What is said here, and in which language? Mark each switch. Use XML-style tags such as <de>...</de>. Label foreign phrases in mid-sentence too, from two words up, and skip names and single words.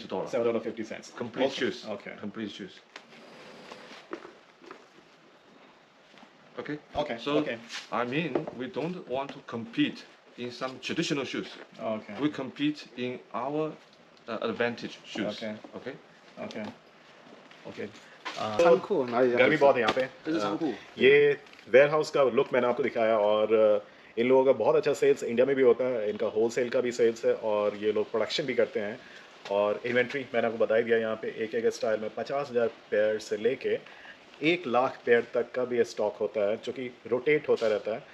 <en>$7.50. Complete Okay. shoes. Okay. Complete shoes. Okay. Okay. So Okay. I mean, we don't want to compete in some traditional shoes. Okay. We compete in our advantage shoes. Okay. Okay. Okay. Okay.</en> <zh>仓库哪里？</zh> <hi>गर्मी बहुत है यहाँ पे।</hi> <zh>这是仓库。</zh> <hi>ये वेयर हाउस का लुक मैंने आपको दिखाया और इन लोगों का बहुत अच्छा सेल्स इंडिया में भी होता है, इनका होलसेल का भी सेल्स है और ये लोग प्रोडक्शन भी करते हैं और इन्वेंट्री मैंने आपको बता ही दिया यहाँ पे एक एक स्टाइल में 50,000 पेयर से लेके 1,00,000 पेयर तक का भी स्टॉक होता है जो कि रोटेट होता रहता है।</hi>